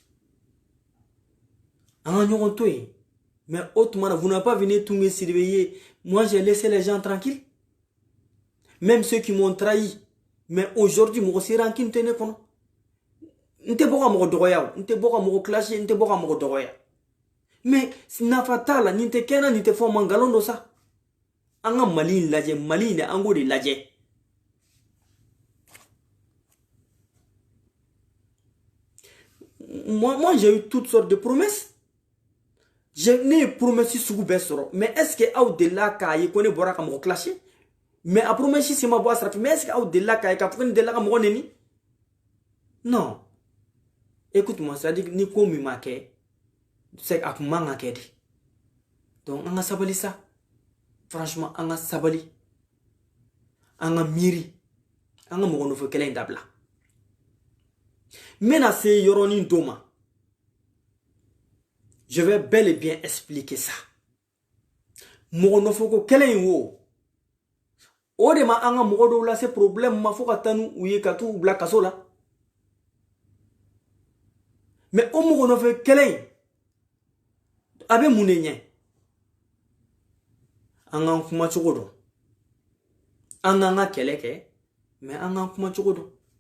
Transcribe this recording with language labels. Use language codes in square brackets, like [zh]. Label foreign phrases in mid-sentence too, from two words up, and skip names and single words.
[bm] an ka ɲɔgɔn to yen mais o tuma na [fr] vous n'avez pas venu [bm] Toumé Sidibé ye [fr] moi j'ai laissé les gens tranquilles même ceux qui m'ont trahi mais aujourd'hui [bm] mɔgɔ si rancune tɛ ne kɔnɔ n tɛ bɔ ka mɔgɔ dɔgɔya o n tɛ bɔ ka mɔgɔ clasher n tɛ bɔ ka mɔgɔ dɔgɔya mais nafa t'a la nin tɛ kɛ na nin tɛ fɔ man nkalon don sa an ka Mali in lajɛ Mali in de an k'o de lajɛ [fr] moi j'ai eu toutes sortes de promesses [bm] ne ye promesse sugu bɛɛ sɔrɔ [fr] mais est-ce que [bm] aw delila k'a ye ko ne bɔra ka mɔgɔ clasher mais a promesse si ma bɔ a sira fɛ [fr] mais est-ce que [bm] aw delila k'a ye k'a fɔ ko ne delila ka mɔgɔ nɛni [fr] non écoute-moi c'est-à-dire [bm] ni ko min ma kɛ c'est a kun man ka kɛ de donc an ka sabali sa franchement an ka sabali an ka miiri an ka mɔgɔ nɔfɛ kɛlɛ in dabila n bɛna se yɔrɔnin dɔ ma [fr] je vais bel et bien expliquer ça [bm] mɔgɔ nɔfɛ ko kɛlɛ in o de ma an ka mɔgɔ dɔw lase problème ma fo ka taa n'u ye ka t'u bila kaso la mais o mɔgɔ nɔfɛ kɛlɛ in a bɛ mun de ɲɛ an k'an kuma cogo dɔn an k'an ka kɛlɛ kɛ mais an k'an kuma cogo dɔn